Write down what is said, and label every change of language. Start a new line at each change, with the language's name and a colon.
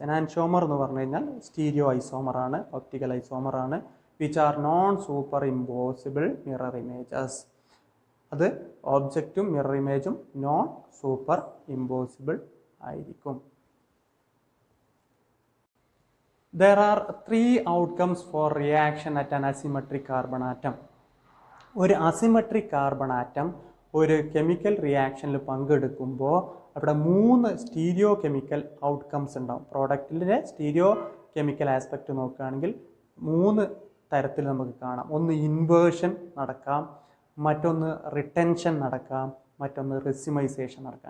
Malayalam: Enantiomer എന്ന് പറഞ്ഞു കഴിഞ്ഞാൽ stereoisomer ആണ്, ഒപ്റ്റിക്കൽ ഐസോമർ ആണ്.
English: which are non-superimposable mirror images.
Malayalam: അത് ഒബ്ജക്റ്റും മിറർ ഇമേജും നോൺ സൂപ്പർ ഇമ്പോസിബിൾ ആയിരിക്കും.
English: There are 3 outcomes for reaction at an asymmetric carbon atom.
Malayalam: ഒരു അസിമെട്രിക് കാർബൺ ആറ്റം ഒരു കെമിക്കൽ റിയാക്ഷനിൽ പങ്കെടുക്കുമ്പോൾ അവിടെ 3 സ്റ്റീരിയോ കെമിക്കൽ ഔട്ട്കംസ് ഉണ്ടാവും. പ്രോഡക്റ്റിൻ്റെ സ്റ്റീരിയോ കെമിക്കൽ ആസ്പെക്റ്റ് നോക്കുകയാണെങ്കിൽ 3 തരത്തിൽ നമുക്ക് കാണാം. ഒന്ന് ഇൻവേർഷൻ നടക്കാം, മറ്റൊന്ന് റിട്ടൻഷൻ നടക്കാം, മറ്റൊന്ന് റെസിമൈസേഷൻ നടക്കാം.